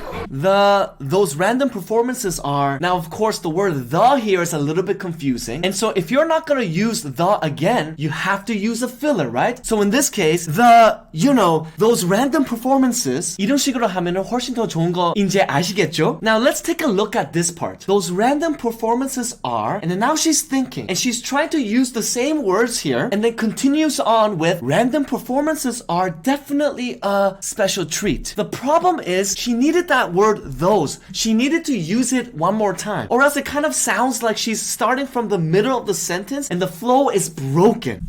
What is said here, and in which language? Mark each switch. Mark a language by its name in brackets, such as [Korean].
[English] Those random performances are, now of course the word the here is a little bit confusing, and so if you're not gonna use the again, you have to use a filler, right? So in this case, those random performances, [Korean] 이런 식으로 하면은 훨씬 더 좋은 거 이제 아시겠죠? [English] Now let's take a look at this part. Those random performances are, and then now she's thinking, and she's trying to use the same words here, and then continues on with random performances are definitely a special treat. The problem is she needed that word those. She needed to use it one more time, or else it kind of sounds like she's starting from the middle of the sentence and the flow is broken.